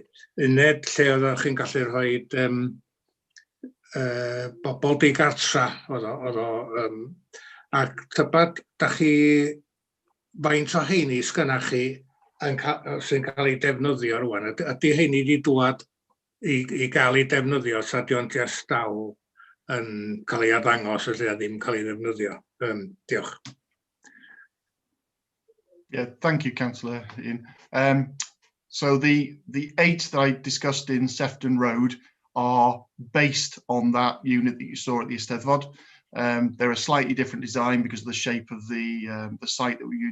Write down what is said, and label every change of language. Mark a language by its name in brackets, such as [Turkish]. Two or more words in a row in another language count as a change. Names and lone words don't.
[Welsh] Uned lle oeddech chi'n gallu rhoi bobl digartra ac tybed da chi faint o heini sgynnach chi sy'n cael ei defnyddio rwan. Ydy heini wedi dŵad i gael ei defnyddio sa di'n just dal yn cael ei arddangos felly a ddim cael ei ddefnyddio. Diolch. [English] Yeah, thank you, Councillor Ian. So the 8 that I discussed in Sefton Road are based on that unit that you saw at the Eisteddfod. They're a slightly different design because of the shape of the site that we used.